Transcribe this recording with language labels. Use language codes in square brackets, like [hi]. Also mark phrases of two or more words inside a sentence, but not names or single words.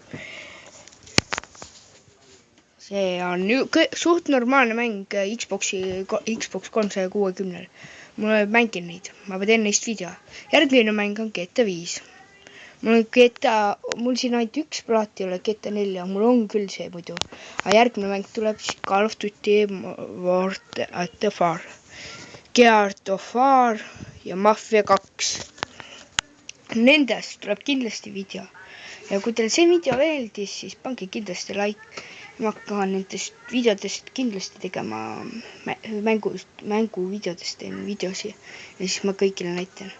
[et] See on suht normaalne mäng Xbox 360. Mul mängin neid, ma teen neist video. Järgmine mäng on GTA 5. Mul siin ainult üks plaat ei ole, GTA 4, mul on küll see muidu. Aga järgmine mäng tuleb siis Call of Duty World at the Far, Gears of War ja Mafia 2. Nendest tuleb kindlasti video. Ja kui teil see video meeldis, siis pange kindlasti like. Ma hakkan nendest videodest kindlasti tegema mänguvideodest teen videosi ja siis ma kõigile näitan.